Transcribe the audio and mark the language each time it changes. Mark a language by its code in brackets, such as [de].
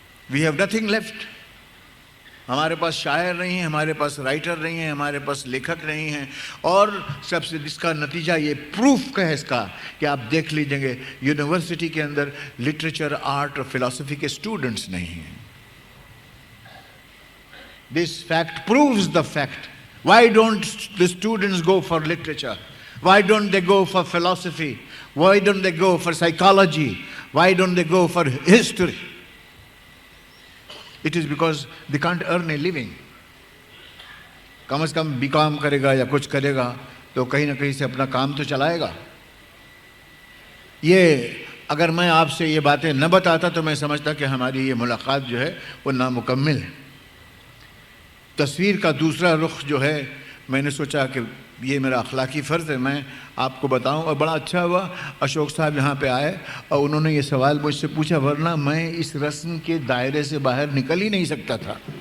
[en] We have nothing left. [hi] हमारे पास शायर नहीं है, हमारे पास राइटर नहीं है, हमारे पास लेखक नहीं है, और सबसे इसका नतीजा ये प्रूफ का है इसका कि आप देख लीजिएंगे यूनिवर्सिटी के अंदर लिटरेचर, आर्ट और फिलॉसफी के स्टूडेंट्स नहीं हैं। [en] This fact proves the fact. Why don't the students go for literature? Why don't they go for philosophy? Why don't they go for psychology? Why don't they go for history? It is because they can't earn a living. [hi] कम से कम BCom करेगा या कुछ करेगा तो कहीं ना कहीं से अपना काम तो चलाएगा। ये अगर मैं आपसे ये बातें न बताता तो मैं समझता कि हमारी ये मुलाकात जो है वो नामुकम्मिल है। तस्वीर का दूसरा रुख जो है, मैंने सोचा कि ये मेरा अखलाकी फ़र्ज़ है मैं आपको बताऊं, और बड़ा अच्छा हुआ अशोक साहब यहाँ पे आए और उन्होंने ये सवाल मुझसे पूछा, वरना मैं इस रस्म के दायरे से बाहर निकल ही नहीं सकता था।